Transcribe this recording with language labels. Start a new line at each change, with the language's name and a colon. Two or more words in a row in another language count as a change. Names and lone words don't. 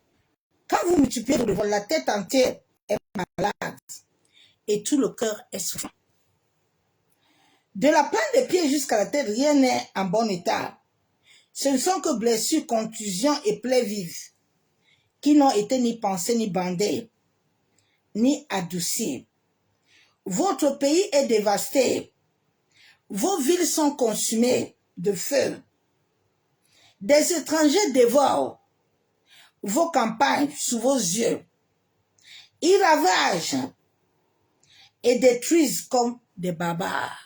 French: Quand vous multipliez le vol, la tête entière est malade et tout le cœur est souffrant. De la plante des pieds jusqu'à la tête, rien n'est en bon état. Ce ne sont que blessures, contusions et plaies vives, qui n'ont été ni pensées, ni bandées, ni adoucies. Votre pays est dévasté. Vos villes sont consumées de feu. Des étrangers dévorent vos campagnes sous vos yeux. Ils ravagent et détruisent comme des barbares.